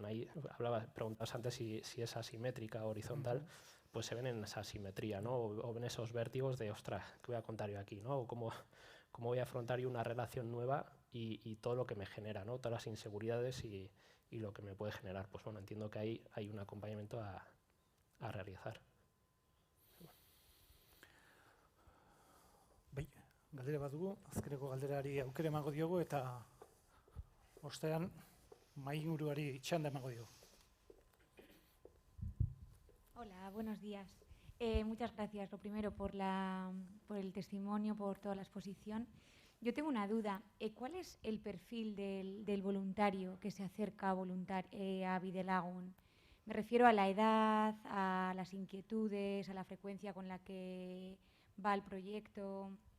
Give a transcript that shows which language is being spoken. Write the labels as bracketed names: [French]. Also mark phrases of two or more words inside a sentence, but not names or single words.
[Spanish] Ahí preguntabas antes si es asimétrica o horizontal, pues se ven en esa asimetría, ¿no?, o ven esos vértigos de, ostras, ¿qué voy a contar yo aquí?, ¿no?, o cómo voy a afrontar yo una relación nueva y todo lo que me genera, ¿no? Todas las inseguridades y lo que me puede generar. Pues bueno, entiendo que ahí hay un acompañamiento a realizar. [Basque] Bai, galdera bat dugu, azkeneko galderari aukera emango diogu eta ostean mahai inguruari txanda emango diogu. [Spanish] Hola, buenos días. Muchas gracias, lo primero, por el testimonio, por toda la exposición. Yo tengo una duda. ¿Cuál es el perfil del voluntario que se acerca a Bidelagun? Me refiero a la edad, a las inquietudes, a la frecuencia con la que va el proyecto.